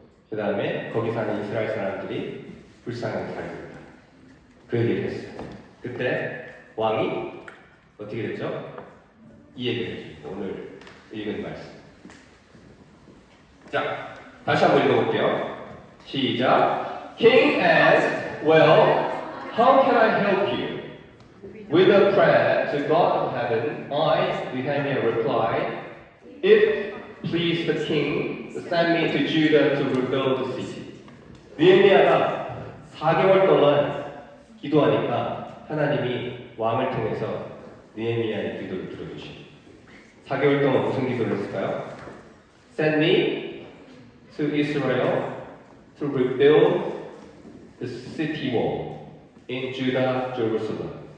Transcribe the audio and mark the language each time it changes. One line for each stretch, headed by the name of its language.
Korean: 그 다음에 거기 사는 이스라엘 사람들이 불쌍하게 살고 있다. 그 얘기를 했어요. 그때 왕이 어떻게 됐죠? 이 얘기를 해줍니다. 오늘 읽은 말씀. 자, 다시 한번 읽어볼게요. 시작.
English: King asked, well, how can I help you? With a prayer to God of heaven, I, Nehemiah, replied, if please the king, send me to Judah to rebuild the city.
Korean: 느헤미야가 4개월 동안 기도하니까 하나님이 왕을 통해서 느헤미야의 기도를 들어주십니다. 4개월 동안 무슨 기도를 했을까요?
English: Send me to Israel to rebuild the city wall in Judah, Jerusalem.